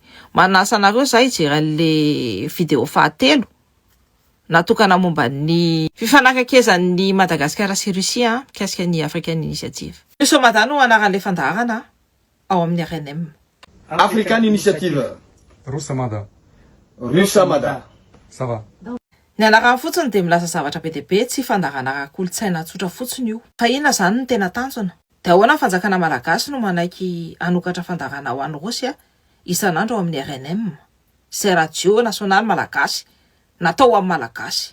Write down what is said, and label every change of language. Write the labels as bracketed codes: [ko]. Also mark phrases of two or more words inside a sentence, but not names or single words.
[mg] Manasa anareo zay ijeran'le video fahatelo natokana momba ny fifanakakezan'ny Madagasikara sy Russie mikasika ny African Initiative. So madano anaran'le fandaharana ao amin'ny RNM. African Initiative. Rusamada. Rusamada. [fr] Ça va. [mg] Ny anarany fotsiny dia milaza zavatra be dia be tsy fandaharana kolontsaina tsotra fotsiny io. Fa inona izany no tena tanjona? Dia ahoana ny fanjakana malagasy no manaiky anokatra fandaharana ho an'ny Rosia isan'andro ao amin'ny RNM. Izay radio nasionaly malagasy natao amin'ny malagasy.